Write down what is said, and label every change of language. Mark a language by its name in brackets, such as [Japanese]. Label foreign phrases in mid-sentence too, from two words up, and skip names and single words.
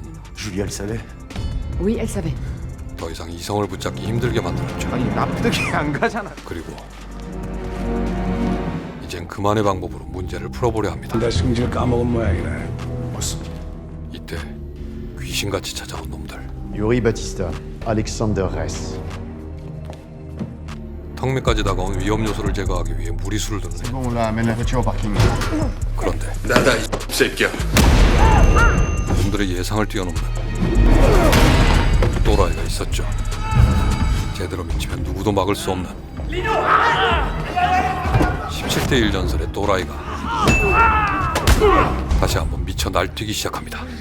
[French] Julia le savait. Oui, elle savait. [Korean] 더 이상 이성을 붙잡기 힘들게 만들었죠. 아니, 납득이 안 가잖아. 그리고 이젠 그만의 방법으로 문제를 풀어보려 합니다. 나 승질 까먹은 모양이네. 이때 귀신같이 찾아온 놈들. Yuri Batista, Alexander Reyes. 턱 밑까지 다가온 위험 요소를 제거하기 위해 무리수를 두는 애. [French] Bon, là, amène la voiture au parking. [Korean] 그런데 나다 이 새끼야. 놈들의 예상을 뛰어넘는 또라이가 있었죠. 제대로 미치면 누구도 막을 수 없는 17대 1 전설의 또라이가 다시 한번 미쳐 날뛰기 시작합니다.